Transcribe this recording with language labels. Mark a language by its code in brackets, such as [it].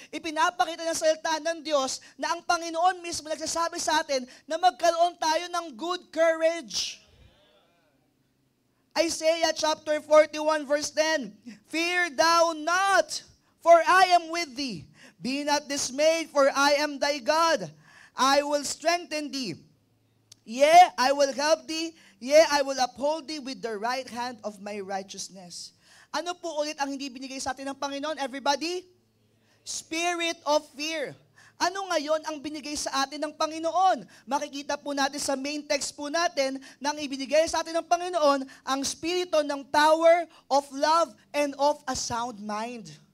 [tl] Ipinapakita ng salita ng Diyos na ang Panginoon mismo nagsasabi sa atin na magkaroon tayo ng [en] good courage. Isaiah chapter 41 verse 10, fear thou not, for I am with thee. Be not dismayed, for I am thy God. I will strengthen thee. Yea, I will help thee. Yea, I will uphold thee with the right hand of my righteousness. [tl] Ano po ulit ang hindi binigay sa atin ng Panginoon? [en] Everybody? Spirit of fear. [tl] Ano ngayon ang binigay sa atin ng Panginoon? Makikita po natin sa main text po natin na ang ibinigay sa atin ng Panginoon ang spirito ng power, [en] of love, and of a sound mind.